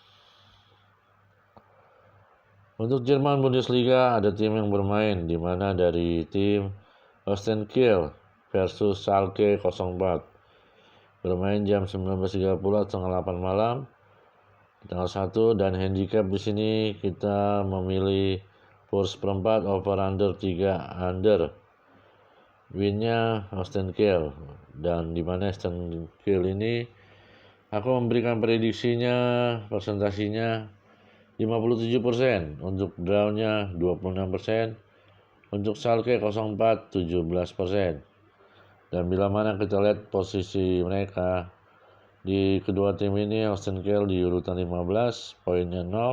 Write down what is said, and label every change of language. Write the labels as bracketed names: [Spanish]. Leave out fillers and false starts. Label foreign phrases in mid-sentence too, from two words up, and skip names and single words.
[Indonesian] Untuk Jerman Bundesliga ada tim yang bermain, di mana dari tim Holstein Kiel versus Schalke 04. Bermain jam 19.30 setengah 8 malam tanggal 1, dan handicap di sini kita memilih kurs seperempat, [English] over under 3 under. [Indonesian] Winnya Holstein Kiel, dan di mana Holstein Kiel ini aku memberikan prediksinya, persentasinya 57%, untuk drawnya 26%, untuk Schalke 04 17%. Dan bila mana kita lihat posisi mereka di kedua tim ini, Holstein Kiel di urutan 15, poinnya 0.